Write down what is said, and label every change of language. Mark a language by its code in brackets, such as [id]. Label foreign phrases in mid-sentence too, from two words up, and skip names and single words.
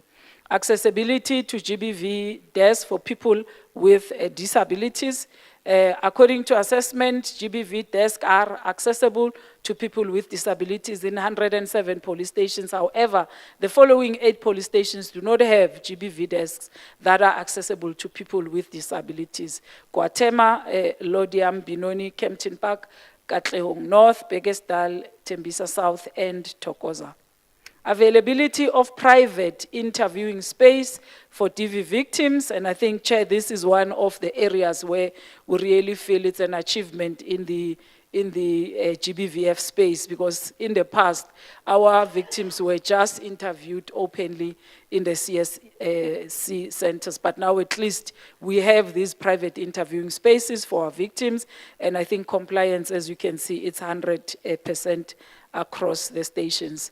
[en] Accessibility to GBV desks for people with disabilities. According to assessment, GBV desks are accessible to people with disabilities in 107 police stations. However, the following 8 police stations do not have GBV desks that are accessible to people with disabilities: Guatema, Lodiam, Binoni, Kempton Park, Katlehong North, Begesdal, Tembisa South, and Thokoza. Availability of private interviewing space for DV victims, and I think, Chair, this is one of the areas where we really feel it's an achievement in the GBVF space, because in the past, our victims were just interviewed openly in the CSC centers, but now at least we have these private interviewing spaces for our victims, and I think compliance, as you can see, it's 100% across the stations.